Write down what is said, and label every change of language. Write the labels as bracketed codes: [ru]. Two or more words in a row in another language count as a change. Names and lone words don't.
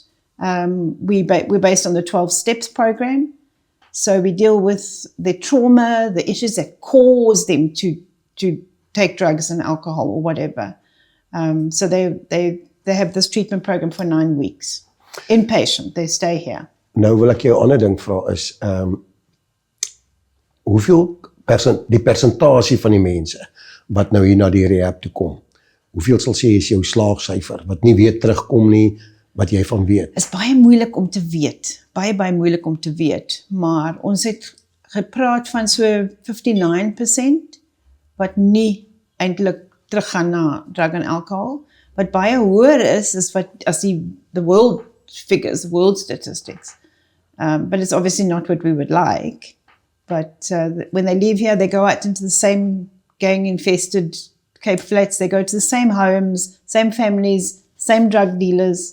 [en] We're based on the 12 Steps program. So we deal with the trauma, the issues that cause them to take drugs and alcohol or whatever. So they have this treatment program for 9 weeks. Inpatient, they stay here. [af] Nou wil ek jou 'n ander ding vra is, hoeveel die persentasie van die mense wat nou hier na die rehab toe kom, hoeveel sal sê is jou slaagsyfer, wat nie weer terugkom nie, wat jy van weet? Is baie moeilik om te weet, baie moeilik om te weet, maar ons het gepraat van so 59% wat nie eintlik teruggaan na [en] drug and alcohol. [af] Wat baie hoër is wat as [en] the world figures, the world statistics. But it's obviously not what we would like. But when they leave here, they go out into the same gang-infested Cape Flats. They go to the same homes, same families, same drug dealers.